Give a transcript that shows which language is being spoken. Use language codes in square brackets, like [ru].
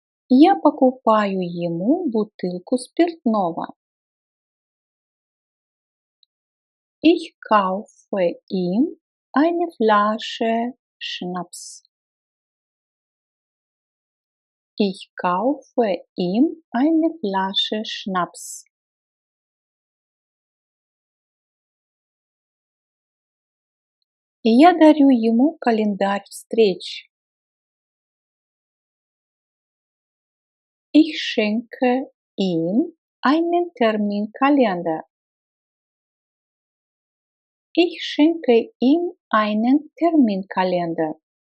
[ru] Я покупаю ему бутылку спиртного. [de] Ich kaufe ihm eine Flasche Schnaps. Ich kaufe ihm eine Flasche Schnaps. [ru] Я дарю ему календарь встреч. [de] Ich schenke ihm einen Terminkalender. Ich schenke ihm einen Terminkalender.